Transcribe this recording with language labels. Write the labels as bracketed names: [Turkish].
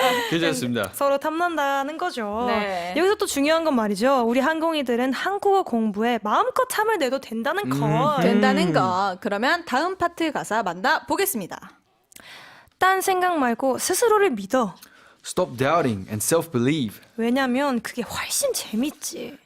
[Korean] 괜찮습니다. 서로 탐난다는 거죠. 네. 여기서 또 중요한 건 말이죠. 우리 항공이들은 한국어 공부에 마음껏 탐을 내도 된다는 것. 된다는 거. 그러면 다음 파트 가사 만나 보겠습니다. 딴 생각 말고 스스로를 믿어. [English] Stop doubting and self-believe, [Korean] 왜냐면 그게 훨씬 재밌지.